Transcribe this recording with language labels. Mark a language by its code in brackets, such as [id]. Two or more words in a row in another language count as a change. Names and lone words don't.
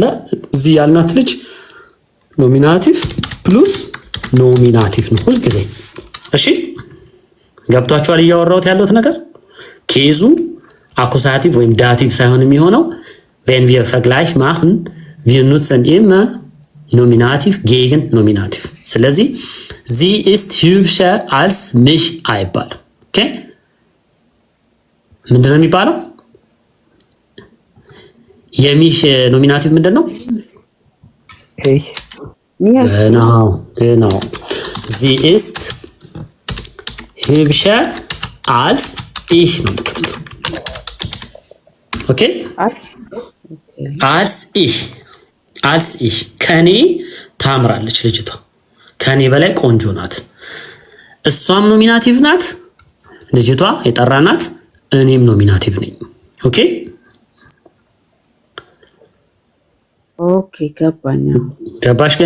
[am] እዚህ ያልናት ልጅ ኖሚናቲቭ ፕሉስ ኖሚናቲቭ ነው ሁልጊዜ። እሺ ገብቷችኋል? እያወራሁት ያለሁት ነገር ኬዙ አኩሳቲቭ ወይም ዳቲቭ ሳይሆን የሚሆነው [de] wenn wir Vergleich machen wir nutzen immer Nominativ gegen Nominativ። [am] ስለዚህ [de] sie ist hübscher als mich [am] አይባልም። ኦኬ ምንድነው የሚባለው? የሚሽ ኖሚናቲቭ ምንድነው? [de] Ich. genau sie ist hübscher als ich [am] ነው የምትሉት። [de] ኦኬ als ich [am] ከኔ ታምራለች ልጅቷ፣ ከኔ በላይ ቆንጆ ናት። እሷም ኖሚናቲቭ ናት ልጅቷ የጠራናት፣ እኔም ኖሚናቲቭ ነኝ። ኦኬ ገባሽ ገኒ?